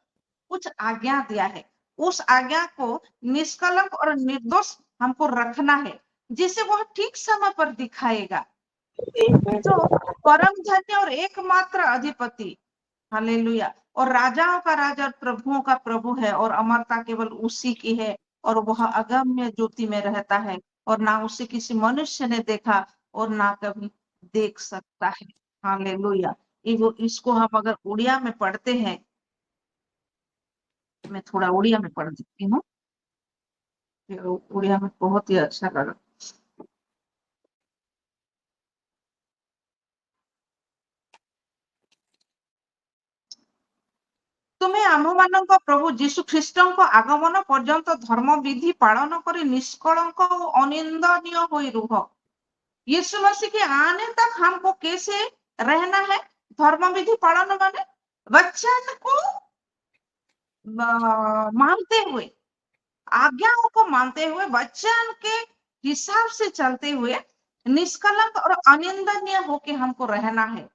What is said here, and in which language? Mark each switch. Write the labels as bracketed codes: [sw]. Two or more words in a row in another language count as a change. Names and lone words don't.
[hi] कुछ आज्ञा दिया है, उस आज्ञा को निष्कलंक और निर्दोष हमको रखना है, जिसे वह ठीक समय पर दिखाएगा, जो परम धन्य और एकमात्र अधिपति, हालेलुया, और राजाओं का राजा और प्रभुओं का प्रभु है, और अमरता केवल उसी की है, और वह अगम्य ज्योति में रहता है, और ना उसे किसी मनुष्य ने देखा और ना कभी देख सकता है। हालेलुया। इसको हम अगर उड़िया में पढ़ते हैं, मैं थोड़ा उड़िया में पढ़ देती हूँ, उड़िया में बहुत ही अच्छा लगा। [or] ତୁମେ ଆମମାନଙ୍କ ପ୍ରଭୁ ଯୀଶୁ ଖ୍ରୀଷ୍ଟଙ୍କ ଆଗମନ ପର୍ଯ୍ୟନ୍ତ ଧର୍ମ ବିଧି ପାଳନ କରି ନିଷ୍କଳଙ୍କ ଓ ଅନିନ୍ଦନୀୟ ହୋଇ ରୁହ। [hi] यीशु मसीह के आने तक हमको कैसे रहना है, धर्म विधि पालन माने वचन को मानते हुए, आज्ञाओं को मानते हुए, वचन के हिसाब से चलते हुए, निष्कलंक और अनिंदनीय होके हमको रहना है।